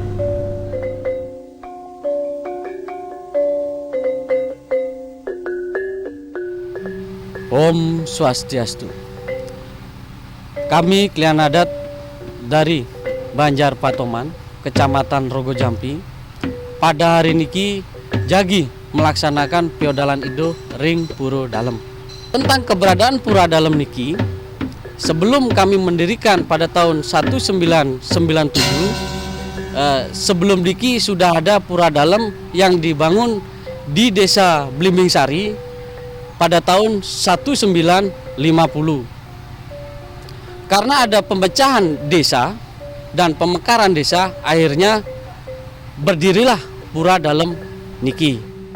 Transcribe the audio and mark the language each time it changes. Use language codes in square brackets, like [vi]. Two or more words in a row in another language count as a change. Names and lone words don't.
[ban] Om Swastiastu. [id] Kami klien adat dari Banjar Patoman, Kecamatan Ronggo Jampi, pada hari [ban] niki jagi [id] melaksanakan piodalan [ban] ido ring [id] Pura Dalem. Tentang keberadaan Pura Dalem niki, sebelum kami mendirikan pada tahun 1997, sebelum niki sudah ada Pura Dalem yang dibangun di Desa Blimbing Sari pada tahun 1950. Karena ada pemecahan desa dan pemekaran desa, akhirnya berdirilah Pura Dalem niki.